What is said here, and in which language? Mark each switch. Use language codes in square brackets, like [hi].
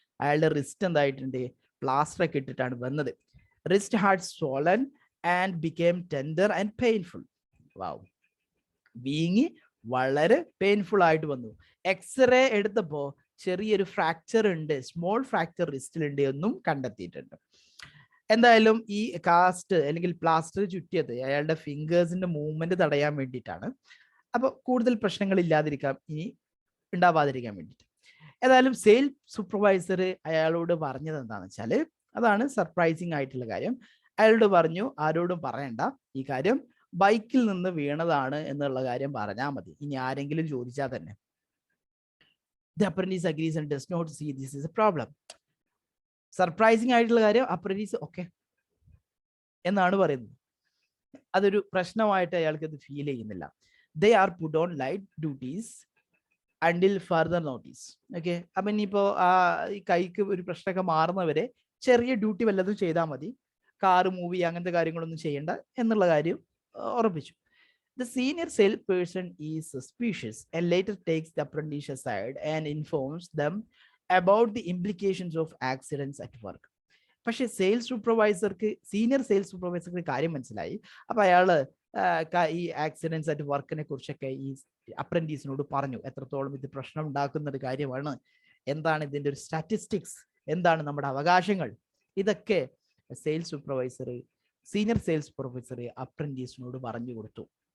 [ml] അയാളുടെ wrist എന്തായിട്ടുണ്ട്, plaster ഒക്കെ ഇട്ടിട്ടാണ് വന്നത്. [en] Wrist had swollen and became tender and painful. [ml] wow, വീങ്ങി വളരെ പെയിൻഫുൾ ആയിട്ട് വന്നു. എക്സ്റേ എടുത്തപ്പോൾ ചെറിയൊരു ഫ്രാക്ചർ ഉണ്ട്, സ്മോൾ ഫ്രാക്ചർ റിസ്റ്റിലുണ്ട് എന്നും കണ്ടെത്തിയിട്ടുണ്ട്. എന്തായാലും ഈ കാസ്റ്റ് അല്ലെങ്കിൽ പ്ലാസ്റ്റർ ചുറ്റിയത് അയാളുടെ ഫിംഗേഴ്സിന്റെ മൂവ്മെന്റ് തടയാൻ വേണ്ടിയിട്ടാണ്. അപ്പൊ കൂടുതൽ പ്രശ്നങ്ങൾ ഇല്ലാതിരിക്കാൻ, ഇനി ഉണ്ടാവാതിരിക്കാൻ വേണ്ടിയിട്ട്. ഏതായാലും സെയിൽസ് സൂപ്പർവൈസർ അയാളോട് പറഞ്ഞത് എന്താണെന്ന് വെച്ചാൽ, അതാണ് സർപ്രൈസിങ് ആയിട്ടുള്ള കാര്യം. അയാളോട് പറഞ്ഞു, ആരോടും പറയണ്ട ഈ കാര്യം, ബൈക്കിൽ നിന്ന് വീണതാണ് എന്നുള്ള കാര്യം പറഞ്ഞാൽ മതി, ഇനി ആരെങ്കിലും ചോദിച്ചാൽ തന്നെ. [en] The apprentice agrees and does not see this is a problem. [ml] Surprising ആയിട്ടുള്ള കാര്യം, അപ്രന്റീസ് ഓക്കെ എന്നാണ് പറയുന്നത്. അതൊരു പ്രശ്നമായിട്ട് അയാൾക്ക് അത് ഫീൽ ചെയ്യുന്നില്ല. [en] They are put on light duties until further notice. [ml] Okay, അപ്പൊ ഇനിയിപ്പോ ഈ കൈക്ക് ഒരു പ്രശ്നമൊക്കെ മാറുന്നവരെ ചെറിയ ഡ്യൂട്ടി വല്ലതും ചെയ്താൽ മതി, കാറ് മൂവ് ചെയ്യുക അങ്ങനത്തെ കാര്യങ്ങളൊന്നും ചെയ്യേണ്ട എന്നുള്ള കാര്യം ഉറപ്പിച്ചു. [en] The senior salesperson is suspicious and later takes the apprentice aside and informs them about the implications of accidents at work. [ml] പക്ഷെ സെയിൽസ് സൂപ്പർവൈസർക്ക്, സീനിയർ സെയിൽസ് സൂപ്പർവൈസർക്ക് കാര്യം മനസ്സിലായി. അപ്പൊ അയാള് ഈ ആക്സിഡൻസ് അറ്റ് വർക്കിനെ കുറിച്ചൊക്കെ ഈ അപ്രന്റീസിനോട് പറഞ്ഞു, എത്രത്തോളം ഇത് പ്രശ്നം ഉണ്ടാക്കുന്ന ഒരു കാര്യമാണ്, എന്താണ് ഇതിന്റെ ഒരു സ്റ്റാറ്റിസ്റ്റിക്സ്, എന്താണ് നമ്മുടെ അവകാശങ്ങൾ, ഇതൊക്കെ sales supervisor, senior sales supervisor അപ്രന്റീസിനോട് പറഞ്ഞു കൊടുത്തു.